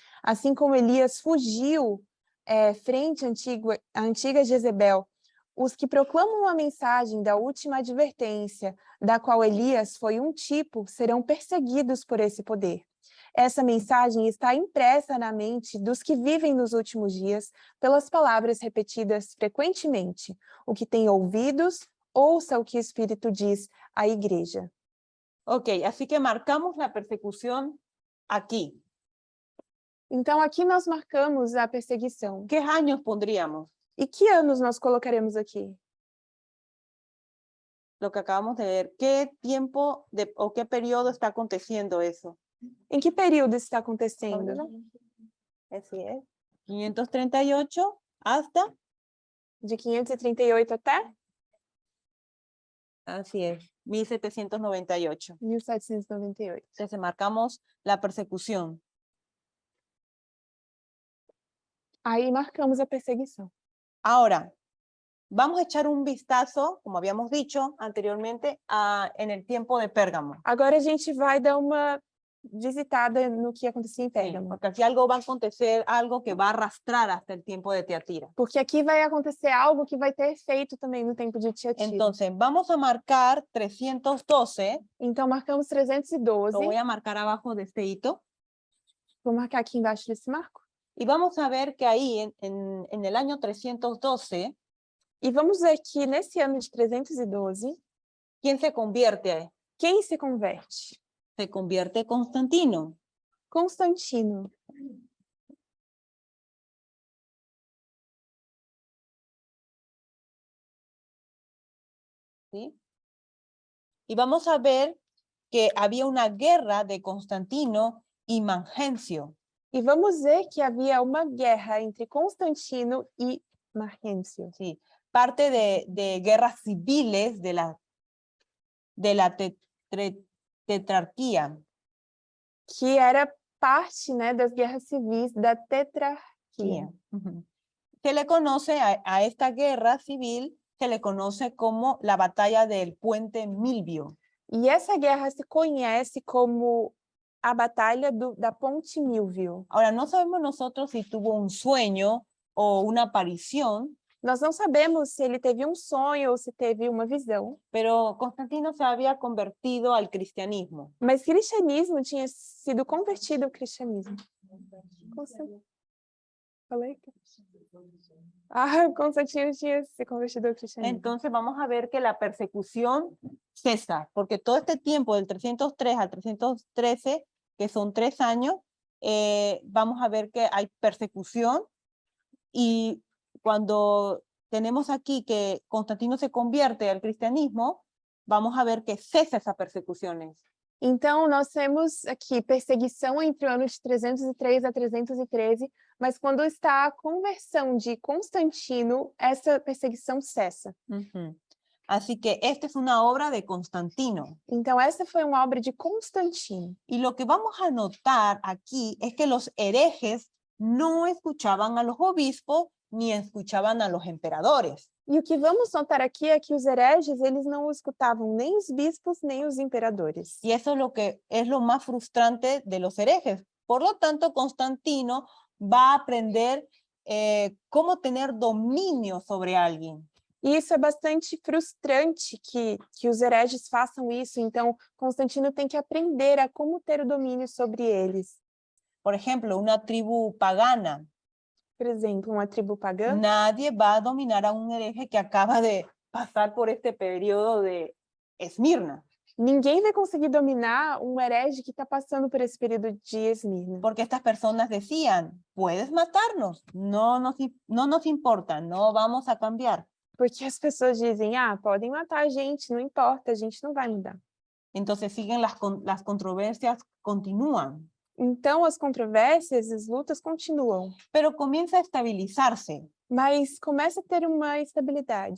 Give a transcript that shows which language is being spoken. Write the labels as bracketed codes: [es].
[pt] Assim como Elias fugiu frente à antiga Jezebel, os que proclamam a mensagem da última advertência, da qual Elias foi um tipo, serão perseguidos por esse poder. Essa mensagem está impressa na mente dos que vivem nos últimos dias pelas palavras repetidas frequentemente. O que tem ouvidos, ouça o que o Espírito diz à igreja. [es] Ok, así que marcamos la persecución aquí. [pt] Então, aqui nós marcamos a perseguição. [es] ¿Qué años pondríamos? [pt] E que anos nós colocaremos aqui? [es] Lo que acabamos de ver. ¿Qué tiempo o qué periodo está aconteciendo eso? [pt] Em que período está acontecendo? [es] Así es. 538 hasta. [pt] De 538 até [es] Así es. 1798. [pt] 1798. [es] Entonces marcamos la persecución. [pt] Aí marcamos a perseguição. [es] Ahora, vamos a echar un vistazo, como habíamos dicho anteriormente, en el tiempo de Pérgamo. [pt] Agora a gente vai dar uma visitada no que acontecia em Pérgamo. [es] Porque aquí algo va a acontecer, algo que va a arrastrar hasta el tiempo de Tiatira. [pt] Porque aqui vai acontecer algo que vai ter efeito também no tempo de Tiatira. [es] Entonces, vamos a marcar 312. [pt] Então, marcamos 312. [es] Lo voy a marcar abajo de este hito. [pt] Vou marcar aqui embaixo desse marco. [es] Y vamos a ver que ahí, en el año 312, [pt] E vamos ver que nesse ano de 312, [es] ¿quién se convierte? [pt] quem se converte? [es] Se convierte Constantino. [pt] Constantino. [es] ¿Sí? Y vamos a ver que había una guerra de Constantino y Magnencio. [pt] E vamos ver que havia uma guerra entre Constantino e Marquencio. [es] Sí, parte de guerras civiles de la tetrarquía. [pt] Que era parte, né, das guerras civis da tetrarquia. Ujú. [es] Se le conoce a esta guerra civil, se le conoce como la batalla del puente Milvio. [pt] E essa guerra se conhece como a batalha da Ponte Milvio. [es] Ahora, no sabemos nosotros si tuvo un sueño o una aparición, [pt] Nós não sabemos se ele teve um sonho ou se teve uma visão, [es] pero Constantino se había convertido al cristianismo. [pt] mas cristianismo tinha sido convertido ao cristianismo. Falei? Constantino tinha se convertido ao cristianismo. [es] Entonces vamos a ver que la persecución cesa, porque todo este tiempo del 303 al 313, que son 3 años, vamos a ver que hay persecución, y cuando tenemos aquí que Constantino se convierte al cristianismo, vamos a ver que cesa esas persecuciones. [pt] Então, nós temos aqui perseguição entre o ano de 303 a 313, mas quando está a conversão de Constantino, essa perseguição cessa. [es] Así que esta es una obra de Constantino. [pt] Então, essa foi uma obra de Constantino. [es] Y lo que vamos a notar aquí es que los herejes no escuchaban a los obispos ni escuchaban a los emperadores. [pt] E o que vamos notar aqui é que os hereges, eles não escutavam nem os bispos, nem os imperadores. [es] Y eso es lo que es lo más frustrante de los herejes. Por lo tanto, Constantino va a aprender cómo tener dominio sobre alguien. [pt] E isso é bastante frustrante que os hereges façam isso. Então, Constantino tem que aprender a como ter o domínio sobre eles. [es] Por ejemplo, una tribu pagana. [pt] Por exemplo, uma tribo pagã. [es] Nadie va a dominar a un hereje que acaba de pasar por este periodo de Esmirna. [pt] Ninguém vai conseguir dominar um herege que está passando por esse período de Esmirna. [es] Porque estas personas decían, puedes matarnos, no nos importa, no vamos a cambiar. [pt] Porque as pessoas dizem, podem matar a gente, não importa, a gente não vai mudar. [es] Entonces siguen las controversias, continúan. [pt] Então, as controvérsias, as lutas continuam, [es] pero comienza a estabilizarse [pt] mas começa a ter uma estabilidade.